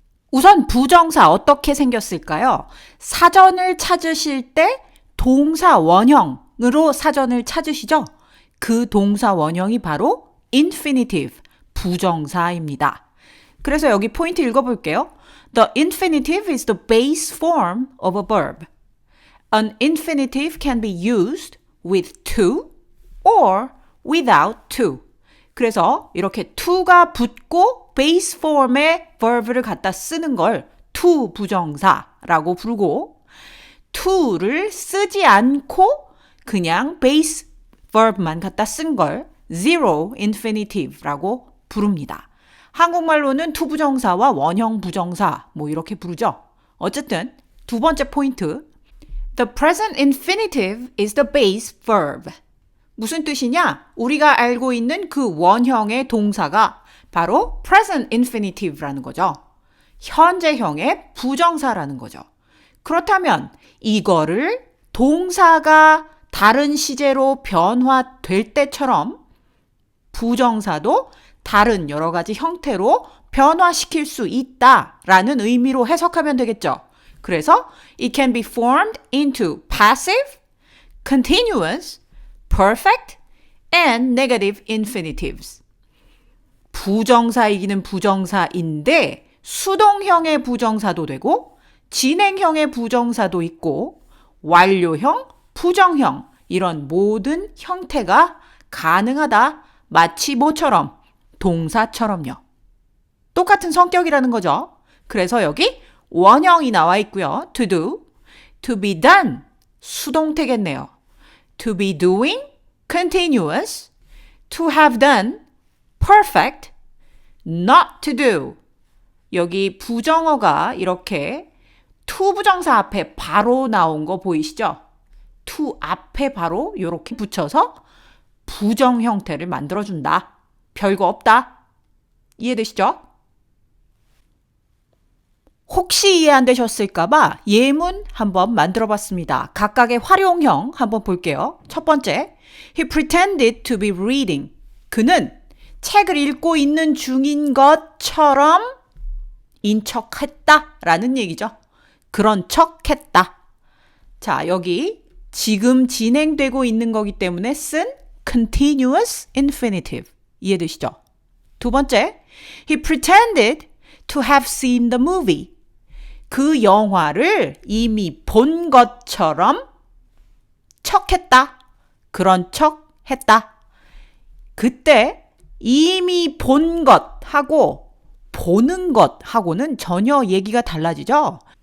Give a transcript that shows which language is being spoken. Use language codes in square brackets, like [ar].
[ko] 우선 부정사 어떻게 생겼을까요? 사전을 찾으실 때 동사 원형으로 사전을 찾으시죠? 그 동사 원형이 바로 infinitive, 부정사입니다. 그래서 여기 포인트 읽어볼게요. [en] The infinitive is the base form of a verb. An infinitive can be used with to or without to. [ko] 그래서 이렇게 to가 붙고 base form의 verb를 갖다 쓰는 걸 to 부정사라고 부르고 to를 쓰지 않고 그냥 base verb만 갖다 쓴 걸 zero infinitive라고 부릅니다. 한국말로는 to 부정사와 원형 부정사 이렇게 부르죠. 어쨌든 두 번째 포인트. [en] The present infinitive is the base verb. [ko] 무슨 뜻이냐? 우리가 알고 있는 그 원형의 동사가 바로 present infinitive라는 거죠. 현재형의 부정사라는 거죠. 그렇다면 이거를 동사가 다른 시제로 변화될 때처럼 부정사도 다른 여러 가지 형태로 변화시킬 수 있다라는 의미로 해석하면 되겠죠. 그래서 [en] it can be formed into passive, continuous, perfect, and negative infinitives. [ko] 부정사이기는 부정사인데 수동형의 부정사도 되고 진행형의 부정사도 있고 완료형, 부정형 이런 모든 형태가 가능하다. 마치 뭐처럼? 동사처럼요. 똑같은 성격이라는 거죠. 그래서 여기 원형이 나와 있고요. [en] to do, to be done, [ko] 수동태겠네요. [en] to be doing, continuous, to have done, perfect, not to do. [ko] 여기 부정어가 이렇게 to 부정사 앞에 바로 나온 거 보이시죠? to 앞에 바로 이렇게 붙여서 부정 형태를 만들어준다. 별거 없다. 이해되시죠? 혹시 이해 안 되셨을까봐 예문 한번 만들어봤습니다. 각각의 활용형 한번 볼게요. 첫 번째, [en] He pretended to be reading. [ko] 그는 책을 읽고 있는 중인 것처럼 인척했다라는 얘기죠. 그런 척했다. 자, 여기 지금 진행되고 있는 거기 때문에 쓴 continuous infinitive. 이해되시죠? 두 번째, [en] He pretended to have seen the movie. [ko] 그 영화를 이미 본 것처럼 척했다. 그런 척했다. 그때 이미 본 것하고 보는 것하고는 전혀 얘기가 달라지죠.